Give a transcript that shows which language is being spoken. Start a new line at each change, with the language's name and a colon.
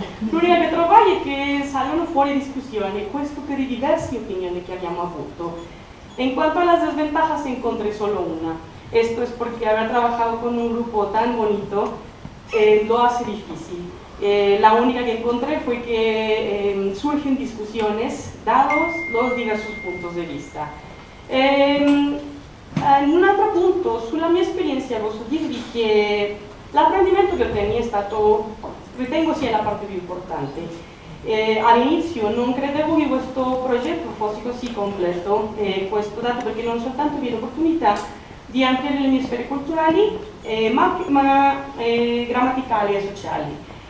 Italian: L'unica che trovai è che salgono fuori discussioni, questo per i diversi opinioni che abbiamo avuto.
Spanish: En cuanto a las desventajas encontré solo una. Esto es porque haber trabajado con un grupo tan bonito lo hace difícil. La única que encontré fue que surgen discusiones dados los diversos puntos de vista.
Italian: Un altro punto, sulla mia esperienza posso dirvi che l'apprendimento che ottenni è stato, ritengo sia la parte più importante. All'inizio non credevo che questo progetto fosse così completo, questo dato perché non soltanto vi l'opportunità di ampliare le mie sfere culturali, ma grammaticali e sociali.